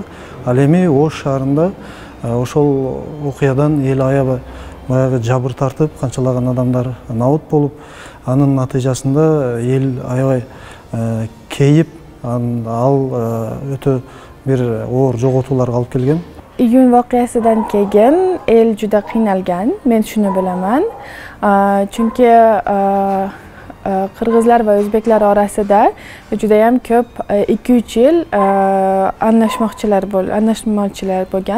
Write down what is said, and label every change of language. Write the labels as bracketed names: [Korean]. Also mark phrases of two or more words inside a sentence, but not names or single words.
[Kyrgyz] Ал эми Ош шаарында ошол окуядан эл аябай баягы жабыр тартып, канчалаган адамдар набыт болуп, анын натыйжасында эл аябай кейип, ал өтө бир оор жоготууларга алып келген. [Uzbek] Iyun voqeasidan keyin el juda qiynalgan, men shuni bilaman. Chunki qirg'izlar va o'zbeklar orasida juda ham ko'p 2-3 yil anglashmoqchilar bo'lgan.